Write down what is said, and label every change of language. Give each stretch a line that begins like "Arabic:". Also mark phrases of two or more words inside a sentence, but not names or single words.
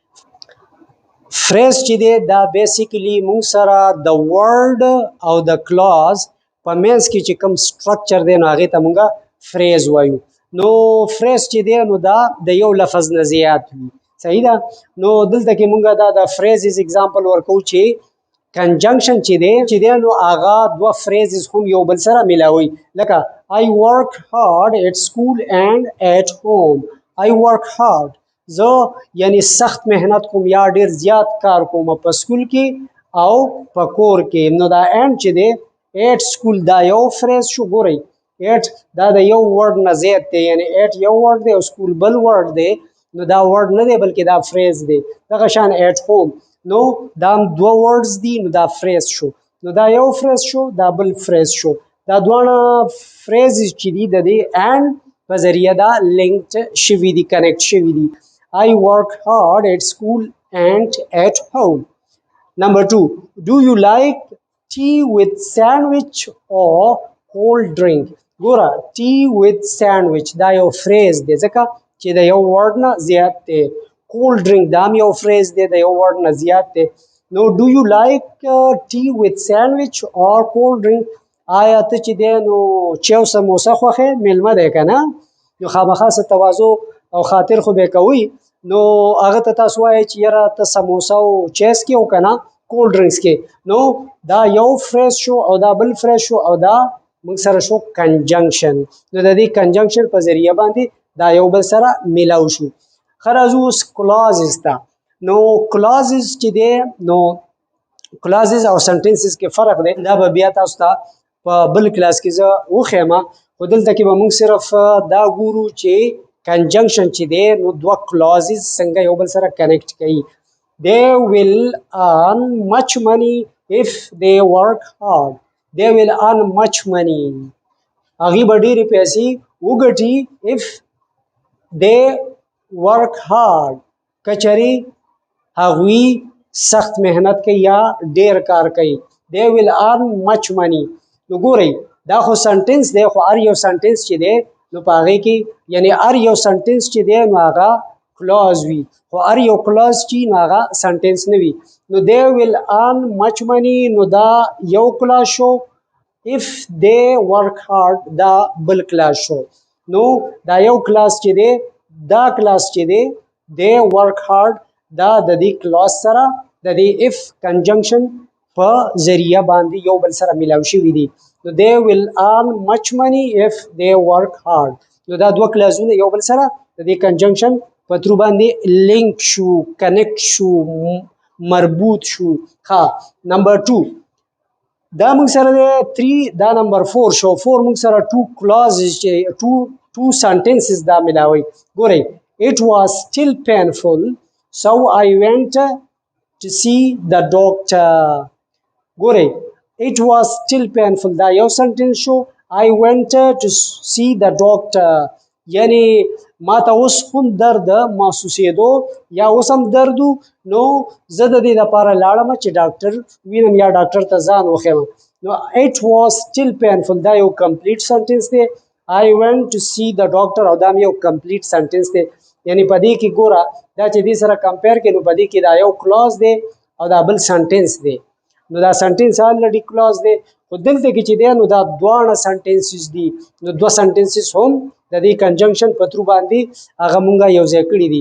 Pashto: فریز چې دی دا بیسیکلی مونږ سره د ورډ او د کلاز په منځ کې چې کوم سټرکچر دی نو هغې ته مونږه فریز وایو. نو فریز چې دی نو دا د یو لفظ نه زیات وي. صحیح ده. نو دلته کې مونږه دا د فریزز اگزامپل ورکو چې کنجنکشن چې دی نو هغه دوه فریزز هم یو بل سره ملاوي.
English: لکه I work hard at school and at home. I work hard.
Pashto: زه یعنی سخت مهنت کوم یا ډیر زیات کار کوم په سکول کې او په کور کې. نو دا and چې دی
English: at school
Pashto: دا یو فریز شو. ګورئ at دا د یو ورډ نه زیات دی، یعنی at یو ورډ دی او سکول بل ورډ دی، نو دا ورډ نه دی بلکې دا فریز دی. دغه شان
English: at home
Pashto: نو دا هم دوه ورډز دي، نو دا فریز شو. نو دا یو فریز شو، دا بل فریز شو. دا دواړه فریزز چې دي د دې and په ذریعه دا لینکډ شوي دي، کنیکټ شوي دي.
English: I work hard at school and at home. Number 2, do you like tea with sandwich or cold drink?
Pashto: ګوره
English: tea with sandwich
Pashto: دا یو فریز دی ځکه چې د یو ورډ نه زیات دی.
English: cold drink
Pashto: دا هم یو فریز دی د یو ورډ نه زیات دی.
English: نو do you like tea with sandwich or cold drink؟
Pashto: آیا ته چې دی نو چای او سموسه خوښې؟ میلمه دی که نه؟ نو خامخا څه تواضع او خاطر خو به کوي. نو هغه ته تاسو وایئ چې یاره ته سموسه او چای څکې او که نه
English: cold drinks
Pashto: کې. نو دا یو فریز شو او دا بل فریز شو او دا موږ سره شو کنجنکشن. نو د دې کنجنکشن په ذریعه باندې دا یو بل سره میلاو شو. ښه راځو اوس کلازز ته. نو کلازز چې دی نو کلازز او سنټنسز کې فرق دی، دا به بیا تاسو ته په بل کلاس کې زه وښیم. خو دلته کې به موږ صرف دا ګورو چې کنجنکشن چې دی نو دوه کلازز څنګه یو بل سره کنیکټ کوي.
English: They will earn much money if they work hard. They will earn much money.
Pashto: هغوی به ډېرې پیسې وګټي
English: if they work hard.
Pashto: که چېرې هغوی سخت مهنت کوي یا ډېر کار کوي.
English: They will earn much money.
Pashto: نو ګورئ دا خو سنټنس دی، خو هر یو سنټنس چې دی نو په هغې کې یعنی هر یو سنټنس چې دی نو هغه کلاز وي، خو هر یو کلاز چې نو هغه سنټنس نه وي. نو
English: they will earn much money
Pashto: نو دا یو کلاز شو.
English: if they work hard
Pashto: دا بل کلاز شو. نو دا یو کلاز چې دی دا کلاز چې دی
English: they work hard
Pashto: دا د دې کلاز سره د دې if کنجنکشن په ذریعه باندې یو بل سره میلاو شوي دي.
English: نو they will earn much money if they work hard.
Pashto: نو دا دوه کلازونه یو بل سره د دې کنجنکشن په ترو باندې لینک شو، کنیکټ شو، مربوط شو. ها نمبر 2 دا موږ سره دی 3 دا نمبر 4 شو. 4 موږ سره 2 کلازز چې 2 سنټنسز دا ملاوي.
English: ګورئ it was still painful so I went to see the doctor.
Pashto: ګورئ
English: it was still painful
Pashto: دا یو سنټنس شو.
English: I went to see the doctor
Pashto: یعنی ما ته اوس هم درد محسوسېدو یا اوس هم درد نو زه د دې لپاره لاړم چې ډاکټر وینم یا ډاکټر ته ځان وښیم. نو
English: it was still painful
Pashto: دا یو کمپلیټ سنټنس دی.
English: I went to see the doctor
Pashto: او دا هم یو کمپلیټ سنټنس دی. یعنی په دې کې ګوره دا چې دې سره کمپیر کړي نو په دې کې دا یو کلاز دی او دا بل سنټنس دی. نو دا سنټنس آلریډي کلاز دی، خو دلته کې چې دی نو دا دواړه سنټنسز دي. نو دوه سنټنسز هم د دې کنجنکشن په ترو باندې هغه مونږه یو ځای کړي دي.